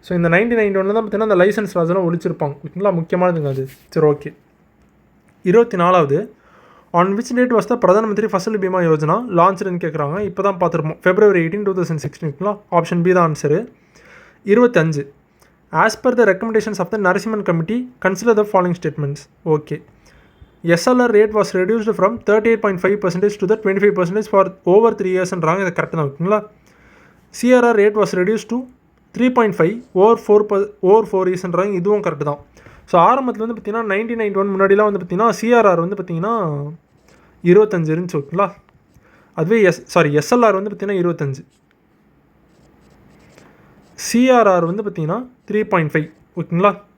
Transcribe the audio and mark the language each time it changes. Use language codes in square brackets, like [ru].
[ta] So இந்த 1991 தான் பார்த்தீங்கன்னா அந்த லைசன்ஸ் லாஸ்லாம் ஒழிச்சிருப்பாங்க ஓகேங்களா. முக்கியமானதுங்க அது. சரி okay. [en] 24வது, on which date was the Pradhan Mantri Fasal Bima Yojana லான்ச்டுன்னு கேட்குறாங்க. [ta] இப்போ தான் பார்த்துருப்போம் February 18, 2016 ஓகேங்களா. ஆப்ஷன் பி தான் answer. [en] 25, as per the recommendations of the Narasimhan committee consider the following statements. Okay, SLR rate was reduced from 38.5% to the 25% for over 3 yearsன்றாங்க. [ta] இது correct தான் ஓகேங்களா. [en] CRR rate was reduced to 3.5 over 4 yearsன்றாங்க. [ta] இதுவும் correct தான். So ஆரம்பத்தில் வந்து பார்த்தீங்கன்னா 1991 முன்னாடிலாம் வந்து பார்த்தீங்கன்னா CRR வந்து பார்த்தீங்கன்னா 25 இருந்துச்சு ஓகேங்களா. அதுவே SLR வந்து பார்த்தீங்கன்னா 25, CRR வந்து பார்த்தீங்கன்னா 3.5 ஓகேங்களா.